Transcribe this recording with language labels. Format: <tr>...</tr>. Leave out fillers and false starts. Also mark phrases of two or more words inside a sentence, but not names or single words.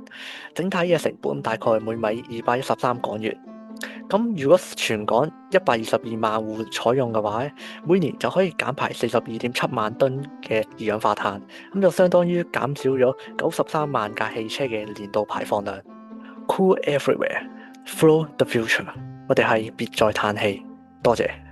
<yue>整體嘅成本大概每米213港元。咁如果全港122萬戶採用嘅話，每年就可以減排42.7萬噸嘅二氧化碳，咁就相當於減少咗93萬架汽車嘅年度排放量。</yue> <en>Cool everywhere, flow the future。</en> <yue>我哋係別再嘆氣，多謝。</yue>